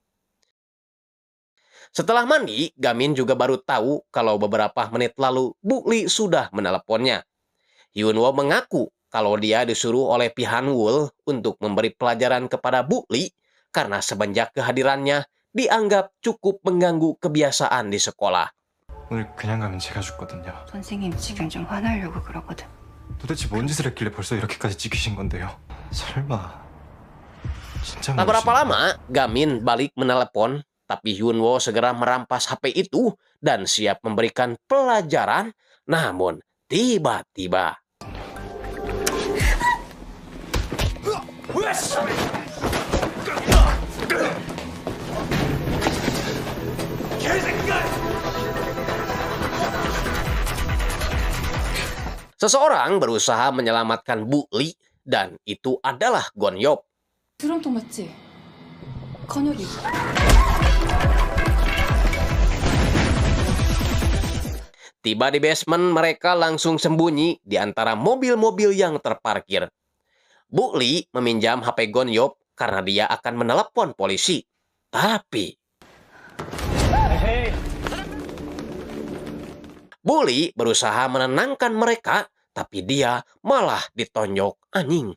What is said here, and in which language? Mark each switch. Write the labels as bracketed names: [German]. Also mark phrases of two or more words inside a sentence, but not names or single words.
[Indonesian] Setelah mandi, Gamin juga baru tahu kalau beberapa menit lalu Bully sudah menelponnya. Hyunwoo mengaku kalau dia disuruh oleh Pihanwul untuk memberi pelajaran kepada Bully karena semenjak kehadirannya dianggap cukup mengganggu kebiasaan di sekolah. [Korean] 오늘 그냥 가면 제가 죽거든요. 선생님 지금 좀 화나려고 그러거든. 도대체 뭔 짓을 했길래 벌써 이렇게까지 찍히신 건데요? 설마 진짜 [Indonesian] Tak berapa [Korean] 모르시는 [Indonesian] lama, Gamin balik menelepon, tapi Hyunwoo segera merampas HP itu dan siap memberikan pelajaran. Namun, tiba-tiba seseorang berusaha menyelamatkan Bully dan itu adalah Gonyop. [Korean] 드럼통 맞지? 건혁이. [Indonesian] Tiba di basement, mereka langsung sembunyi di antara mobil-mobil yang terparkir. Bully meminjam HP Gonyop karena dia akan menelepon polisi. Tapi Bully berusaha menenangkan mereka, tapi dia malah ditonjok anjing.